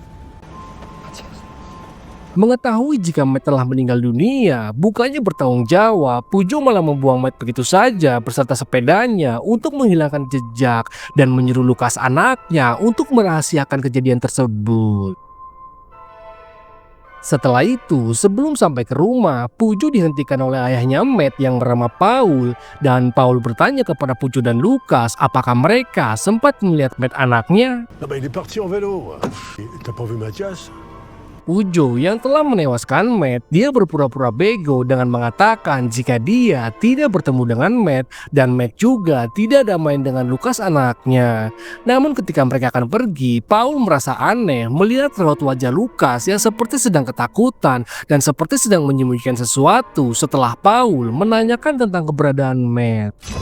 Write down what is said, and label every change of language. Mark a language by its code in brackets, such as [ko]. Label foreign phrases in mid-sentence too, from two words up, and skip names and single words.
[id] Mengetahui jika Matt telah meninggal dunia, bukannya bertanggung jawab, Pujo malah membuang Matt begitu saja beserta sepedanya untuk menghilangkan jejak dan menyuruh Lucas anaknya untuk merahasiakan kejadian tersebut. Setelah itu, sebelum sampai ke rumah, Pujo dihentikan oleh ayahnya Matt yang bernama Paul, dan Paul bertanya kepada Pujo dan Lucas apakah mereka sempat melihat Matt anaknya. [fr] Non, bah, il est parti en vélo. T'as pas vu Mathias? [id] Pujo yang telah menewaskan Matt, dia berpura-pura bego dengan mengatakan jika dia tidak bertemu dengan Matt, dan Matt juga tidak ada main dengan Lucas anaknya. Namun ketika mereka akan pergi, Paul merasa aneh melihat raut wajah Lucas yang seperti sedang ketakutan dan seperti sedang menyembunyikan sesuatu setelah Paul menanyakan tentang keberadaan Matt.